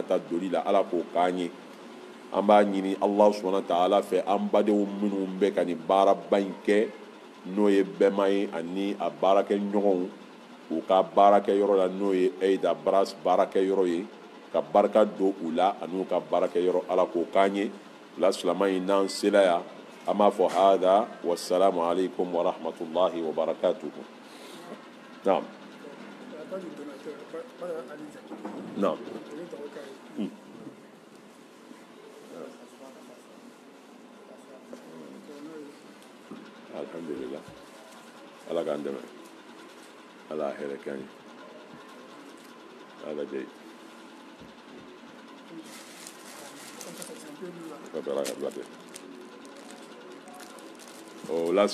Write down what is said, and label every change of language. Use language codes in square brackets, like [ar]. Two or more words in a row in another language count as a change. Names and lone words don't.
[bm] ta doli la Ala k'o k'an ye an b'a ɲini Ala [ar] سبحانه وتعالى [bm] fɛ an badenw minnu bɛ ka nin baaraba in kɛ n'o ye bɛɛma ye ani a baarakɛ ɲɔgɔnw u ka baarakɛyɔrɔ la n'o ye Eida Bras baarakɛyɔrɔ ye ka barika don u la ani u ka baarakɛyɔrɔ Ala k'o k'an ye la silamɛ in n'an sela yan an b'a fɔ [ar] هذا والسلام عليكم ورحمة الله وبركاته [bm] naam [ar] نعم الحمد لله [bm] Ala k'an dɛmɛ Ala hɛrɛ k'an ye Ala jɛ o la